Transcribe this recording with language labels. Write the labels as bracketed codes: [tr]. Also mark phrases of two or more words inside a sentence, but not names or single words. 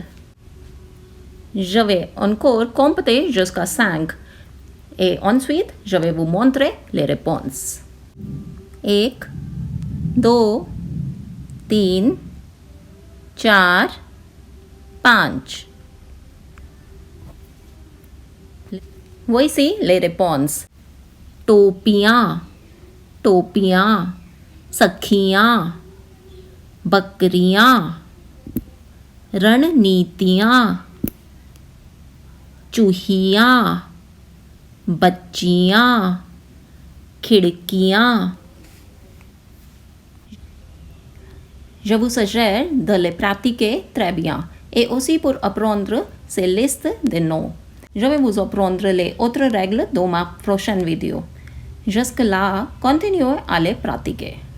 [fr] Je vais encore compter jusqu'à 5 et ensuite je vais vous montrer les réponses. 1, 2, 3, 4, 5. Voici les réponses. [hi] टोपियाँ, टोपियाँ, सखियाँ, बकरियाँ, रणनीतियाँ, चूहियाँ, बच्चियाँ, खिड़कियाँ. [fr] Je vous suggère de les pratiquer très bien et aussi pour apprendre ces listes de noms. Je vais vous apprendre les autres règles dans ma prochaine vidéo. Jusque-là, continuez à les pratiquer.